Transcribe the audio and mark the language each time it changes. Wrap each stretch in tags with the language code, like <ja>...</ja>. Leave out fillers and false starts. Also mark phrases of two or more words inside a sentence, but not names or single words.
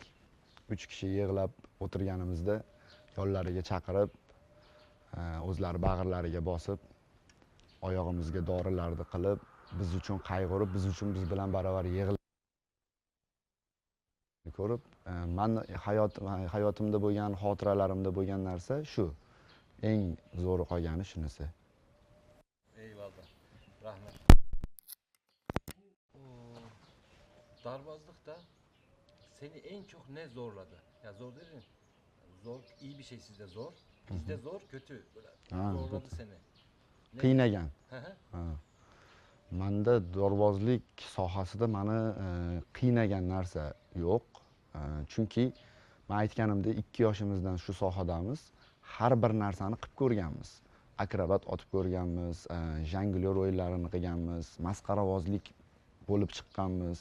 <uz>3 kishi yig'lab o'tirganimizda yonlariga chaqirib, o'zlari bag'irlariga bosib, oyog'imizga dorilarni qilib, biz uchun qayg'urib, biz uchun biz bilan baravar yig'lab ko'rib, men hayotimda bo'lgan, xotiralarimda bo'lgan narsa shu. Eng zo'ri qolgani shunisi.</uz> <tr>eyvallah. Rahmet. Darbazlıkta seni en çok ne zorladı? Ya zor dedin. Zor, iyi bir şey sizde zor. Bizde zor, kötü. Böyle Ha, zorladı seni. Ne?</tr> <uz>Qiynagan. Hı hı. Menda dorbozlik sohasida meni qiynagan narsa yo'q. Chunki men aytganimdek 2 yoshimizdan shu sohadamiz. Har bir narsani qilib ko'rganmiz. Akrobat otib ko'rganmiz, jonglyor o'yinlarini qilganmiz, masqaravozlik bo'lib chiqqanmiz.</uz>